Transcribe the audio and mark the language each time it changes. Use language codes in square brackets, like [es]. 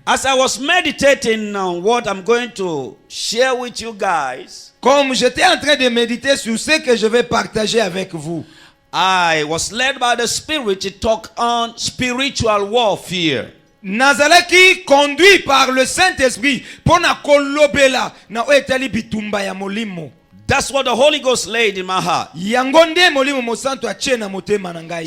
[en] As I was meditating on what I'm going to share with you guys, [fr] Comme j'étais en train de méditer sur ce que je vais partager avec vous, [en] I was led by the Spirit to talk on spiritual warfare. [ln] nazalaki [fr] conduit par le Saint-Esprit [ln] pour na kolobela na etali bitumba ya molimo. [en] That's what the Holy Ghost laid in my heart. [ln] Yango nde molimo mosanto atie na motema na ngai.